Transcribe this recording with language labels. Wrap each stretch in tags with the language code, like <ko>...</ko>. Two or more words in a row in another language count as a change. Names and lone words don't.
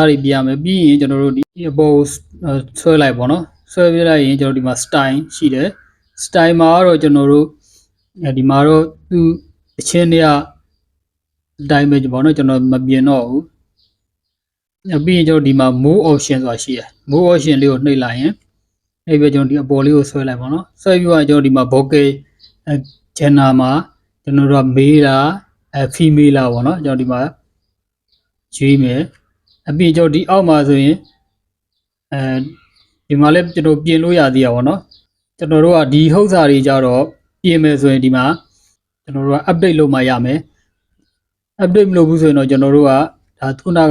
<my>တွေပြင်ရမယ်ပြီးရင်ကျွန်တော်တို့ဒီအပေါ်ဆွဲလိုက်ပေါ့နော်ဆွဲပြလိုက်ရင်ကျွန်တော်ဒီမှာ style ရှိ တယ် style မှာတော့ကျွန်တော်တို့ဒီမှာတော့သူအချင်းတွေကအတိုင်းပဲပေါ့နော်ကျွန်တော်မပြင်တော့ဘူးပြီးရင်ကျွန်တော်ဒီမှာ</my> <en>more option</en> <my>ဆိုတာရှိတယ်</my> <en>more option</en> <my>လေးကိုနှိပ်လိုက်ရင်အဲ့ပဲကျွန်တော်ဒီအပေါ်လေးကိုဆွဲလိုက်ပါတော့ဆွဲပြီးတော့ကျွန်တော်ဒီမှာ</my> <en>vocal gender</en> <my>မှာကျွန်တော်တို့က male လားfemale လားပေါ့နော်ကျွန်တော်ဒီမှာရွေးမယ်အပြင်ကျော်ဒီအောက်မှာဆိုရင် ဒီမှာလည်းကျွန်တော်ပြင်လို့ရသေးရပါတော့ကျွန်တော်တို့ကဒီဟုတ်စာတွေကြတော့ပြင်မယ်ဆိုရင်ဒီမှာကျွန်တော်တို့က update လုပ်မှရမယ် update မလုပ်ဘူးဆိုရင်တော့ကျွန်တော်တို့ကဒါခုနက</my>